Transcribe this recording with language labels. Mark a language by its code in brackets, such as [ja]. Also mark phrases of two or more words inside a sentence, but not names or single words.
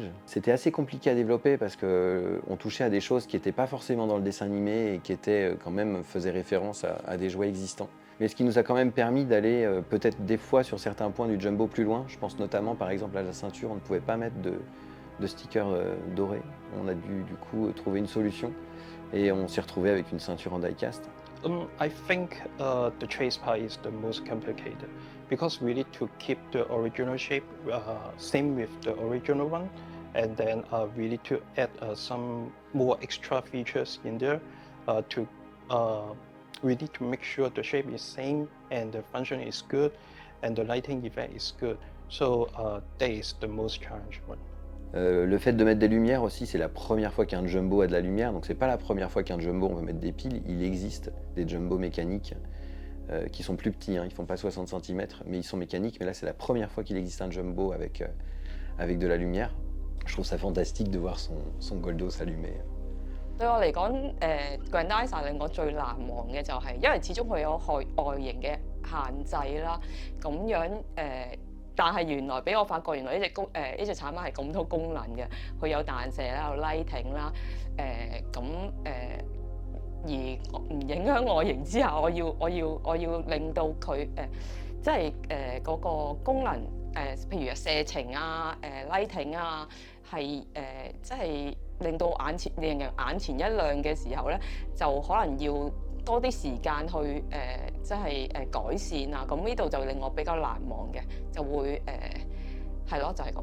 [fr] C'était assez compliqué à développer parce qu'on touchait à des choses qui n'étaient pas forcément dans le dessin animé et qui étaient quand même faisaient référence à des jouets existants. Mais ce qui nous a quand même permis d'aller peut-être des fois sur certains points du Jumbo plus loin. Je pense notamment par exemple à la ceinture, on ne pouvait pas mettre de stickers dorés. On a dû du coup trouver une solution et on s'est retrouvé avec une ceinture en die-cast. [en] I think the chase part is the most complicated because we need to keep the original shape same with the original one, and then we need to add some more extra features in there we need to make sure the shape is same and the function is good and the lighting effect is good. So that is the most challenging one. [fr] Le fait de mettre des lumières aussi, c'est la première fois qu'un Jumbo a de la lumière, donc c'est pas la première fois qu'un Jumbo on veut mettre des piles. Il existe des Jumbo mécaniques qui sont plus petits, hein, ils font pas 60 cm, mais ils sont mécaniques. Mais là c'est la première fois qu'il existe un Jumbo avec de la lumière. Je trouve ça fantastique de voir son Goldo s'allumer. [yue] 對我嚟講，Grandizer 令我最難忘嘅就係，因為始終佢有外形嘅限制啦，咁樣但係原來俾我發覺，原來呢隻產品係咁多功能嘅，佢有彈射啦，有 lighting 啦，而唔影響外形之下，我要令到佢即係嗰個功能譬如射程啊、lighting 啊，係即係令人眼前一亮嘅時候咧，就可能要多啲時間去即係改善啊。咁呢度就令我比較難忘嘅，就會係咯，就係咁。